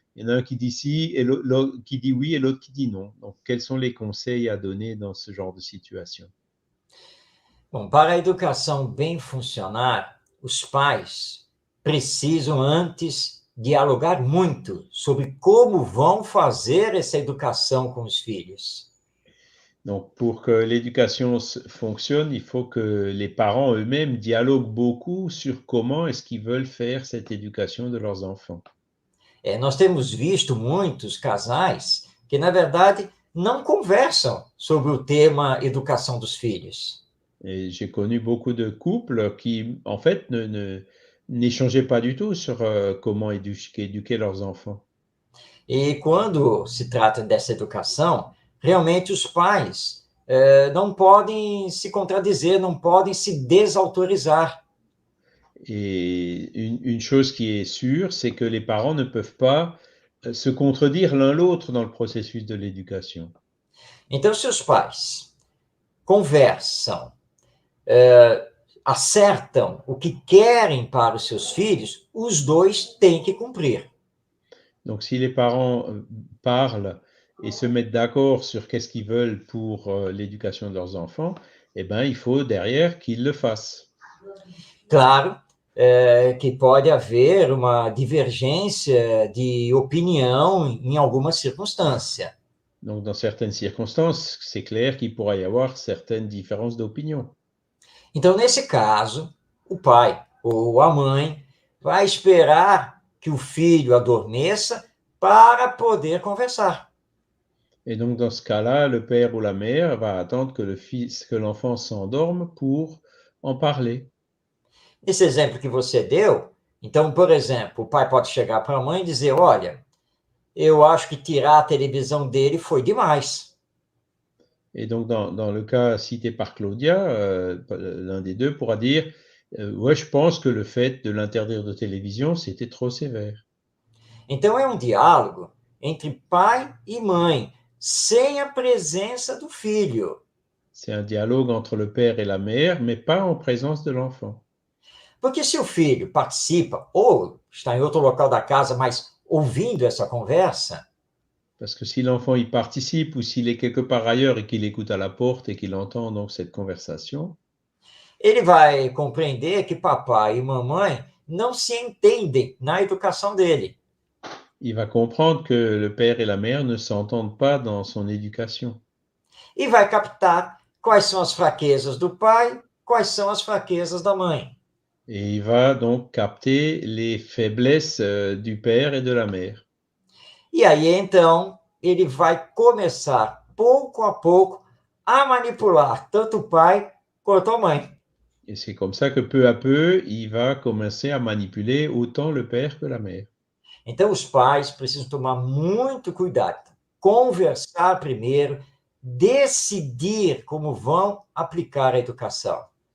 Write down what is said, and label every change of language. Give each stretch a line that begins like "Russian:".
French: Il y en a un qui dit si, et l'autre qui dit oui, et l'autre qui dit non. Donc, quels sont les conseils à donner dans ce genre de situation?
Portuguese: Bom, para a educação bem funcionar, os pais precisam antes dialogar muito sobre como vão fazer essa educação com os filhos.
French: Donc, pour que l'éducation fonctionne, il faut que les parents eux-mêmes dialoguent beaucoup sur comment est-ce qu'ils veulent faire cette éducation de leurs enfants.
Portuguese: Nós temos visto muitos casais que, na verdade, não conversam sobre o tema educação dos filhos.
French: Et j'ai connu beaucoup de couples qui, en fait, n'échangeaient pas du tout sur comment éduquer leurs enfants.
Portuguese: E quando se trata dessa educação, realmente os pais não podem se contradizer, não podem se desautorizar.
French: Et une chose qui est sûre, c'est que les parents ne peuvent pas se contredire l'un l'autre dans le processus de l'éducation.
Portuguese: Então, se os pais conversam, acertam o que querem para os seus filhos, os dois têm que cumprir.
French: Donc, si les parents parlent et se mettent d'accord sur qu'est-ce qu'ils veulent pour l'éducation de leurs enfants, eh ben, il faut derrière qu'ils le fassent.
Portuguese: Claro que pode haver uma divergência de opinião em alguma circunstância.
French: Donc, dans certaines circonstances, c'est clair qu'il pourra y avoir certaines différences d'opinion.
Portuguese: Então, nesse caso, o pai ou a mãe vai esperar que o filho adormeça para poder conversar.
French: Et donc, dans ce cas-là, le père ou la mère va attendre que l'enfant s'endorme pour en parler.
Portuguese: Nesse exemplo que você deu, então, por exemplo, o pai pode chegar para a mãe e dizer: olha, eu acho que tirar a televisão dele foi demais.
French: Et donc, dans le cas cité par Claudia, l'un des deux pourra dire ouais, je pense que le fait de l'interdire de télévision, c'était trop sévère.
Portuguese: Então, é um diálogo entre pai e mãe, sem a presença do filho.
French: C'est un dialogue entre le père et la mère, mais pas en présence de l'enfant.
Portuguese: Porque se o filho participa ou está em outro local da casa, mas ouvindo essa conversa,
French: Parce que si l'enfant y participe ou s'il est quelque part ailleurs et qu'il écoute à la porte et qu'il entend donc cette conversation,
Portuguese: ele vai compreender que papai e mamãe não se entendem na educação dele.
French: il va comprendre que le père et la mère ne s'entendent pas dans son éducation.
Portuguese: E vai captar quais são as fraquezas do pai, quais são as fraquezas da mãe.
French: Et il va donc capter les faiblesses du père et de la mère.
Portuguese: E aí, então, ele vai começar, pouco a pouco, a manipular tanto o pai quanto a mãe.
French: Et c'est comme ça que peu à peu, il va commencer à manipuler autant le père que la mère.
Portuguese: Então, os pais precisam tomar muito cuidado, conversar primeiro, decidir como vão aplicar a educação.